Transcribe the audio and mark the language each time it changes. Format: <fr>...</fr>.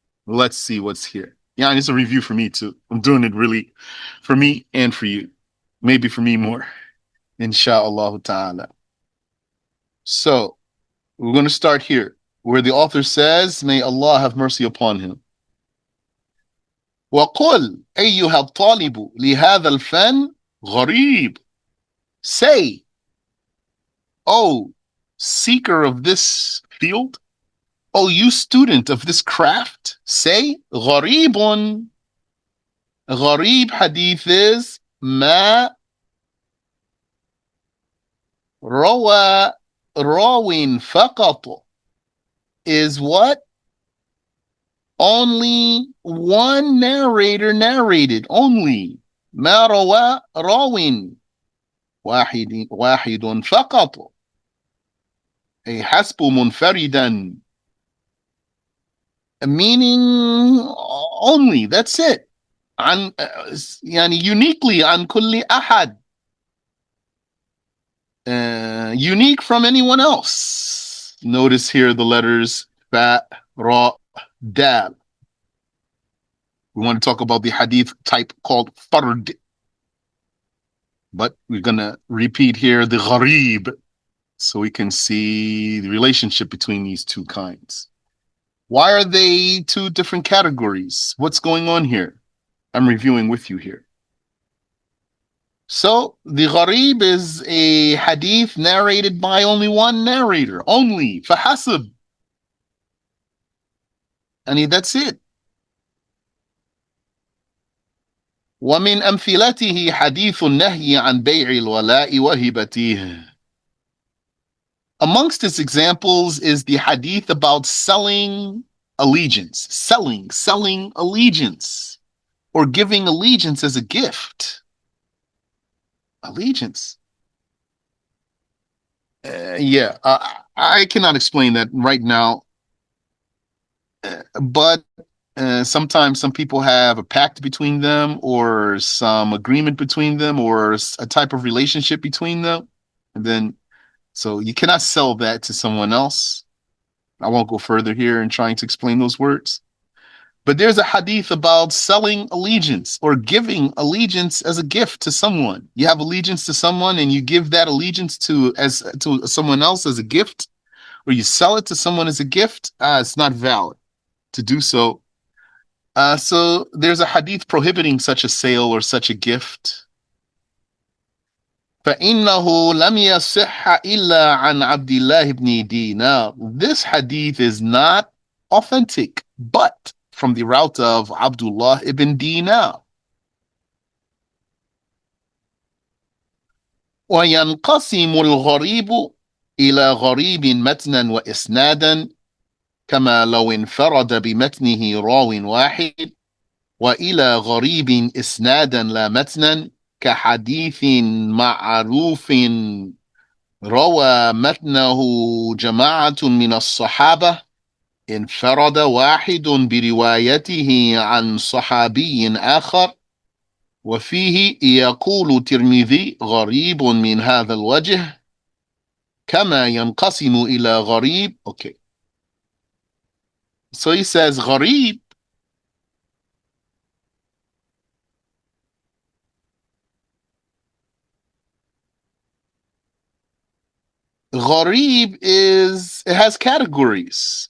<en>Let's see what's here. Yeah, it's a review for me too. I'm doing it really for me and for you. Maybe for me more, inshallah ta'ala. So we're going to start here, where the author says, may Allah have mercy upon him.</en> <ar>وقل أيها الطالب لهذا الفن غريب.</ar> <en>Say, oh, seeker of this field, oh, you student of this craft, say, غريب. غريب hadith is</en> <ar>ما روى راو فقط,</ar> <en>is what? Only one narrator narrated. Only.</en> <ar>ما روى راو واحد فقط. أي حسب منفردا.</ar> <en>Meaning only. That's it.</en> <ar>عن يعني</ar> <en>uniquely</en> <ar>عن كل أحد.</ar> <en>Unique from anyone else. Notice here the letters fa, ra, dal. We want to talk about the hadith type called fard. But we're going to repeat here the ghareeb so we can see the relationship between these two kinds. Why are they two different categories? What's going on here? I'm reviewing with you here. So the ghareeb is a hadith narrated by only one narrator, only fahasib. And that's it.</en> <ar>ومن أمثلته حديث النهي عن بيع الولاء وهبته.</ar> <en>Amongst its examples is the hadith about selling allegiance, selling allegiance, or giving allegiance as a gift. Allegiance. Yeah, I cannot explain that right now, but sometimes some people have a pact between them or some agreement between them or a type of relationship between them. And then, so you cannot sell that to someone else. I won't go further here in trying to explain those words. But there's a hadith about selling allegiance or giving allegiance as a gift to someone. You have allegiance to someone and you give that allegiance to someone else as a gift, or you sell it to someone as a gift. It's not valid to do so. So there's a hadith prohibiting such a sale or such a gift.</en> <ar>فإنه لم يصح إلا عن عبد الله بن دينار.</ar> <en>This hadith is not authentic, but from the route of Abdullah ibn Dinar.</en> <ar>وينقسم الغريب إلى غريب متنا وإسنادا كما لو انفرد بمتنه راو واحد، وإلى غريب إسنادا لا متنا كحديث معروف روى متنه جماعة من الصحابة انفرد واحد بروايته عن صحابي آخر، وفيه يقول الترمذي غريب من هذا الوجه كما ينقسم إلى غريب.</ar> <en>Okay. So he says غريب Ghareeb it has categories.</en>